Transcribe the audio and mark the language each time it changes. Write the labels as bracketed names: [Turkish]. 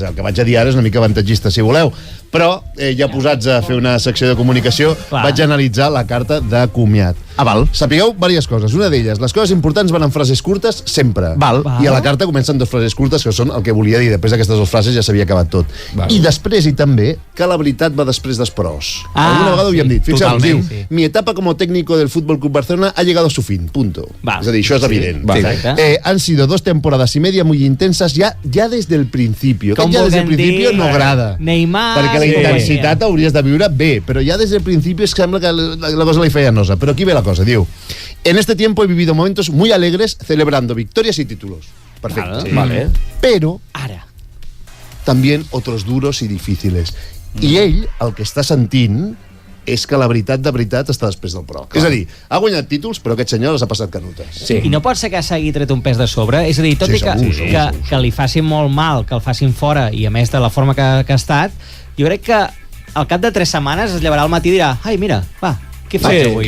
[Catalan] El que vaig a dir ara és una mica avantatgista, si voleu. Però, ja posats a fer una secció de comunicació, vaig analitzar la carta de comiat. Val. Sapigueu diverses coses. Una d'elles, les coses importants van en frases curtes sempre. Val. I a la carta comencen 2 frases curtes, que són el que volia dir. Després d'aquestes 2 frases ja s'havia acabat tot. I després, i també, que la veritat va després dels pros. Alguna vegada ho havíem dit. Fixeu, diu, [Spanish] mi etapa como técnico del Fútbol Club Barcelona ha llegado a su fin. Punto. [Catalan] És a dir, això és evident. [Spanish] Han sido 2 temporadas y media muy intensas ya desde el principio. [Catalan] Com [Spanish] ja desde el principio no agrada. Neymar... [Catalan] Perquè la intensitat hauries de viure bé, però ja des del principi es sembla que la cosa li feia nosa. Però aquí ve la cosa, diu: [Spanish] en este tiempo he vivido momentos muy alegres celebrando victorias y títulos. Perfecto. Vale. Pero [Catalan] Ara. [Spanish] también otros duros y difíciles. [Catalan] I ell, el que està sentint, és que la veritat de veritat està després del pro. És a dir, ha guanyat títols, però aquest senyor les ha passat canutes. I no pot ser que s'hagi tret un pes de sobre? És a dir, tot i que li facin molt mal, que el facin fora, i a més de la forma que ha estat, jo crec que al cap de 3 setmanes es llevarà al matí i dirà: ai, mira, va, què faig avui?